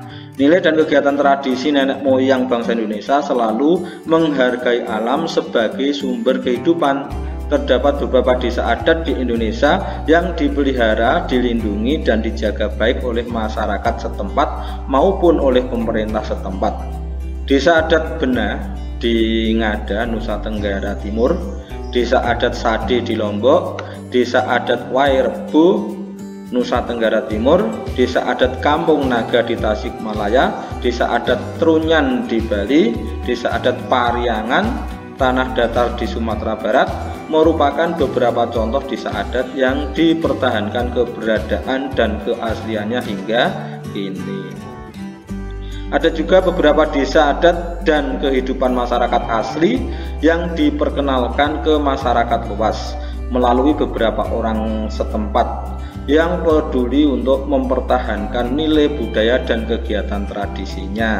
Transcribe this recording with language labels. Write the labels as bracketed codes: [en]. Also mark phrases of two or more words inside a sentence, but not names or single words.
[id] Nilai dan kegiatan tradisi nenek moyang bangsa Indonesia selalu menghargai alam sebagai sumber kehidupan. Terdapat beberapa desa adat di Indonesia yang dipelihara, dilindungi, dan dijaga baik oleh masyarakat setempat maupun oleh pemerintah setempat. Desa adat Benah di Ngada, Nusa Tenggara Timur, desa adat Sade di Lombok, desa adat Wairebo, Nusa Tenggara Timur, desa adat Kampung Naga di Tasikmalaya, desa adat Trunyan di Bali, desa adat Pariangan, Tanah Datar di Sumatera Barat, merupakan beberapa contoh desa adat yang dipertahankan keberadaan dan keasliannya hingga kini. Ada juga beberapa desa adat dan kehidupan masyarakat asli yang diperkenalkan ke masyarakat luas melalui beberapa orang setempat yang peduli untuk mempertahankan nilai budaya dan kegiatan tradisinya.